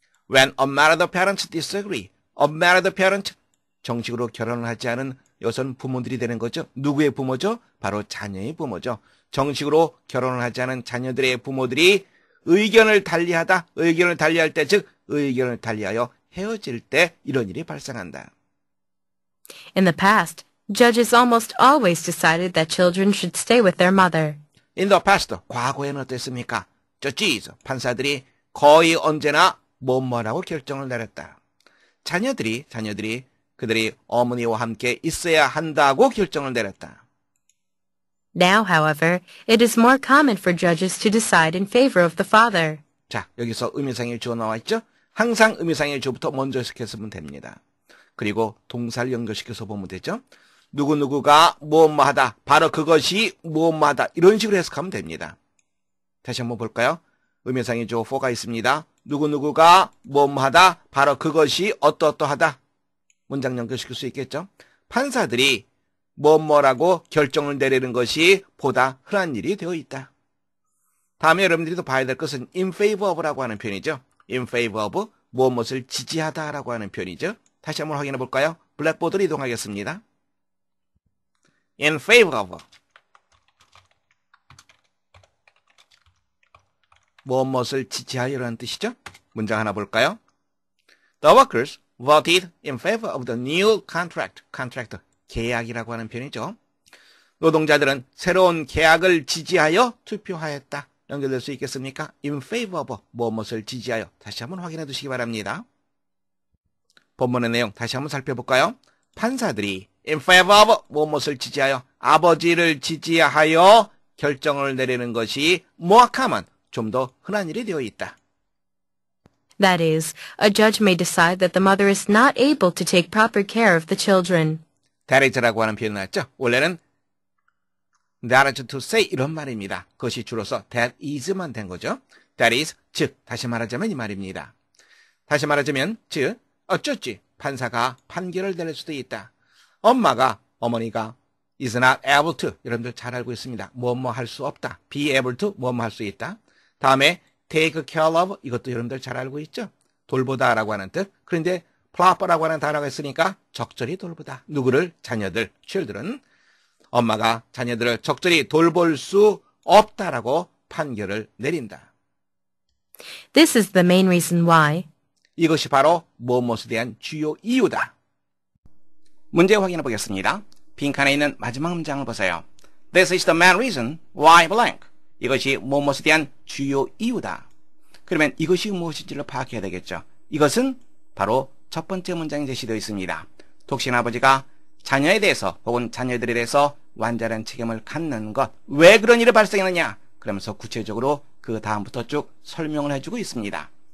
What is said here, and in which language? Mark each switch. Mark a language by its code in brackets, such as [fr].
[en] When unmarried parents disagree, unmarried parent, [ko] 정식으로 결혼을 하지 않은 여성 부모들이 되는 거죠. 누구의 부모죠? 바로 자녀의 부모죠. 정식으로 결혼을 하지 않은 자녀들의 부모들이 의견을 달리할 때, 즉 의견을 달리하여 헤어질 때 이런 일이 발생한다. [en] In the past, judges almost always decided that children should stay with their mother. In the past, [ko] 과거에는 어땠습니까? judges, 판사들이 거의 언제나 뭐뭐라고 결정을 내렸다. 자녀들이 그들이 어머니와 함께 있어야 한다고 결정을 내렸다. [en] Now, however, it is more common for judges to decide in favor of the father. [ko] 자, 여기서 의미상의 주어 나와 있죠? 항상 의미상의 주어부터 먼저 해석해서면 됩니다. 그리고 동사를 연결시켜서 보면 되죠. 누구누구가 무엇마하다, 바로 그것이 무엇마하다, 이런 식으로 해석하면 됩니다. 다시 한번 볼까요? 의미상의 주어 for가 있습니다. 누구누구가 무엇마하다, 바로 그것이 어떠어떠하다. 문장 연결시킬 수 있겠죠. 판사들이 뭐라고 결정을 내리는 것이 보다 흔한 일이 되어 있다. 다음에 여러분들이 또 봐야 될 것은 in favor of라고 하는 표현이죠. in favor of, 무엇을 지지하다라고 하는 표현이죠. 다시 한번 확인해 볼까요? 블랙보드로 이동하겠습니다. in favor of, 무엇을 지지하여라는 뜻이죠. 문장 하나 볼까요? [en] The workers voted in favor of the new contract. [ko] contract, 계약이라고 하는 표현이죠. 노동자들은 새로운 계약을 지지하여 투표하였다. 연결될 수 있겠습니까? in favor of, 무엇을 지지하여. 다시 한번 확인해 두시기 바랍니다. 본문의 내용 다시 한번 살펴볼까요? 판사들이 in favor of, 무엇을 지지하여, 아버지를 지지하여 결정을 내리는 것이 more common, 좀 더 흔한 일이 되어 있다. [en] That is, a judge may decide that the mother is not able to take proper care of the children. [ko] that is라고 하는 표현 나왔죠? 원래는 [en] that is to say [ko] 이런 말입니다. 그것이 줄어서 that is만 된 거죠. that is, 즉 다시 말하자면 이 말입니다. 다시 말하자면 즉 어쩌지 판사가 판결을 내릴 수도 있다. 어머니가 is not able to 여러분들 잘 알고 있습니다. 뭐뭐 할 수 없다. be able to 뭐뭐 할 수 있다. 다음에 take care of 이것도 여러분들 잘 알고 있죠. 돌보다라고 하는 뜻. 그런데 proper라고 하는 단어가 있으니까 적절히 돌보다. 누구를? 자녀들, children. 엄마가 자녀들을 적절히 돌볼 수 없다라고 판결을 내린다. [en] This is the main reason why. [ko] 이것이 바로 무엇에 대한 주요 이유다. 문제 확인해 보겠습니다. 빈칸에 있는 마지막 문장을 보세요. [en] This is the main reason why blank. [ko] 이것이 무엇에 대한 주요 이유다. 그러면 이것이 무엇인지를 파악해야 되겠죠. 이것은 바로 첫 번째 문장에 제시되어 있습니다. 독신 아버지가 자녀에 대해서 혹은 자녀들에 대해서 완전한 책임을 갖는 것. 왜 그런 일이 발생했느냐? 그러면서 구체적으로 그 다음부터 쭉 설명을 해주고 있습니다.